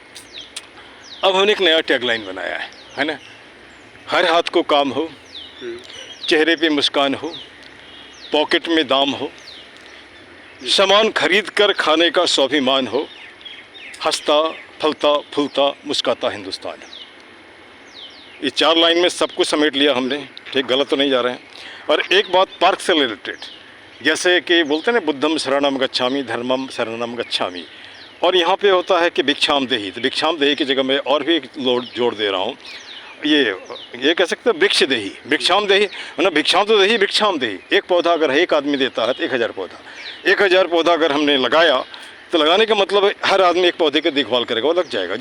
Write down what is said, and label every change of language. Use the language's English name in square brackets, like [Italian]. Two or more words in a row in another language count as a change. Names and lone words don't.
[Hindi] अब हमने एक नया टैगलाइन बनाया है ना, हर हाथ को काम हो, चेहरे पे मुस्कान हो, पॉकेट में दाम हो, सामान खरीद कर खाने का स्वाभिमान हो, हंसता फलता फूलता मुस्काता हिंदुस्तान। ये 4 लाइन में सब कुछ समेट लिया हमने, ठीक, गलत तो नहीं जा रहे हैं। और एक बात पार्क से रिलेटेड, जैसे कि बोलते हैं ना, [Pali] बुद्धम शरणम गच्छामि, धर्मम शरणम गच्छामि, [Hindi] और यहाँ पे होता है कि [Sanskrit] भिक्षाम देही, [Hindi] तो [Sanskrit] भिक्षाम देही [Hindi] की जगह मैं और भी एक जोड़ दे रहा हूँ, ये कह सकते हैं [Sanskrit] वृक्ष देही, भिक्षाम देही, [Hindi] मतलब भिक्षाम तो देही, [Sanskrit] भिक्षाम देही। [Hindi] एक पौधा अगर एक आदमी देता है तो 1000 पौधा, 1000 पौधा अगर हमने लगाया तो लगाने का मतलब हर आदमी एक पौधे की देखभाल करेगा, वो लग जाएगा।